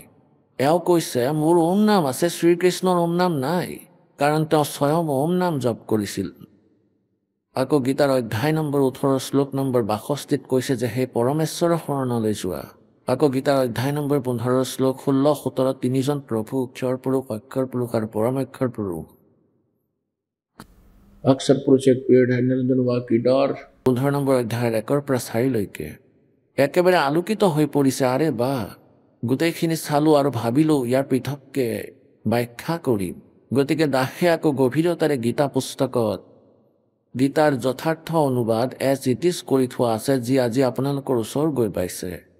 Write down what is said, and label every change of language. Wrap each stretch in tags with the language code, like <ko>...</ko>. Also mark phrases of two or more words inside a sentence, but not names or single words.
<as>এওঁ কৈছে মোৰ ওম নাম আছে, শ্ৰীকৃষ্ণৰ ওম নাম নাই, কাৰণ তেওঁ স্বয়ং ওম নাম জপ কৰিছিল। আকৌ গীতাৰ অধ্যায় নম্বৰ 18 শ্লোক নম্বৰ 62 কৈছে যে সেই পৰমেশ্বৰৰ শৰণলৈ যোৱা। আকৌ গীতাৰ অধ্যায় নম্বৰ 15 শ্লোক 16-17 তিনিজন প্ৰভু, অক্ষৰ পুৰুষ, অক্ষৰ পুৰুষ আৰু পৰমক্ষৰ পুৰুষ।</as> <hi>अक्षर पुरुष एक पेड़ है, निर्जन वा की डार।</hi> <as>15 নম্বৰ অধ্যায়ৰ 1 পৰা 4 লৈকে একেবাৰে আলোকিত হৈ পৰিছে। আৰে বা, গোটেইখিনি চালোঁ আৰু ভাবিলোঁ ইয়াৰ পৃথককে ব্যাখ্যা কৰিম। গতিকে দাসে আকৌ গভীৰতাৰে গীতা পুস্তকত গীতাৰ যথাৰ্থ অনুবাদ</as> <en>as it is</en> <as>কৰি থোৱা আছে, যি আজি আপোনালোকৰ ওচৰ গৈ পাইছে।</as>